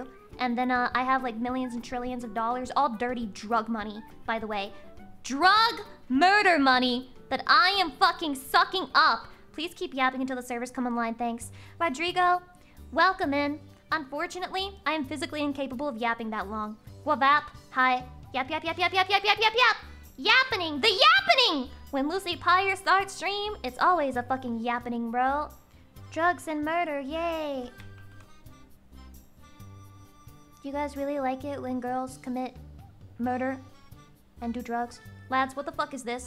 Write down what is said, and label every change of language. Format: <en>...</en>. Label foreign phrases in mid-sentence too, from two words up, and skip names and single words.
<en>And then I have like millions and trillions of dollars, all dirty drug money, by the way. Drug murder money that I am fucking sucking up. Please keep yapping until the servers come online, thanks. Rodrigo, welcome in. Unfortunately, I am physically incapable of yapping that long. Wavap, hi. Yap, yap, yap, yap, yap, yap, yap, yap, yap. Yappening, the yappening! When Lucy Pyre starts stream, it's always a fucking yappening, bro. Drugs and murder, yay. Do you guys really like it when girls commit murder and do drugs? Lads, what the fuck is this?</en>